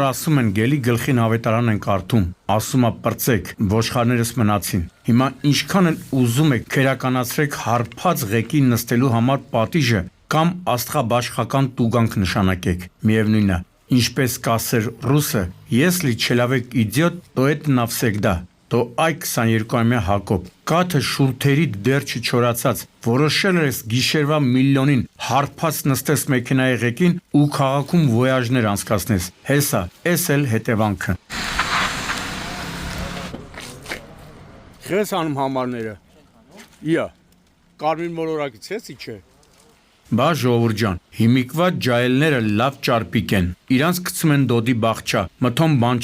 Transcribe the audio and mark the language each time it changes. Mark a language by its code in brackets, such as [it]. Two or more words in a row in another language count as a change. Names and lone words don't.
[hy] ասում են գելի գլխին ավետարան են կարդում, ասում է պրծեք, ոչխարներս մնացին։ Հիմա ինչքան էլ ուզում եք քերականացրեք հարբած ղեկին նստելու համար պատիժը կամ աստղաբաշխական տուգանք նշանակեք։ Միևնույնն է, ինչպես կասեր ռուսը, [ru] если человек идет, то это навсегда։ [hy] То այ 22-ամյա Հակոբ, կաթը շուրթերիդ դեռ չչորացած, որոշել ես գիշերվա միլիոնին հարբած նստես մեքենայի ղեկին ու քաղաքում ոյաժներ անցկացնես։ Հեսա, էս էլ հետևանքը։ Խես անում համարները։ Իա, կարմիր մոլորակից ես իչե։ Բա ժողովուրդ ջան, հիմիկվա ջայելները լավ ճարպիկ են, իրանց գցում են դոդի բաղճա, մթոն բան